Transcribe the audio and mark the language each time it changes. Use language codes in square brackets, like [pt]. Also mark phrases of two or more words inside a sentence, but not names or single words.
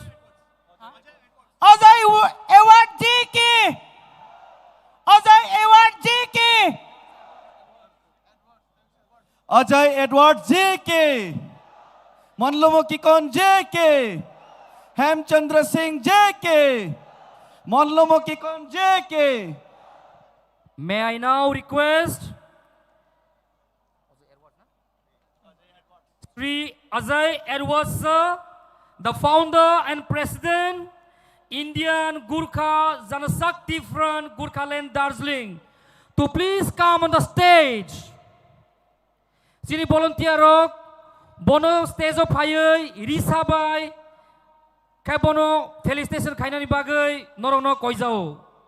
[en] Ajay Award ji ki Ajay Edward J.K. Manlomuki Kon J.K. Hemchandra Singh J.K. Manlomuki Kon J.K. May I now request Sri Ajay Edward sir, the founder and president, Indian Gurkha Janashakti Front, Gurkhaland, Darjeeling, to please come on the stage. [trp] Sini volunteer rok, bono stage of payai, risabai, kai bono felicitation kainani bagai, norong no koizao.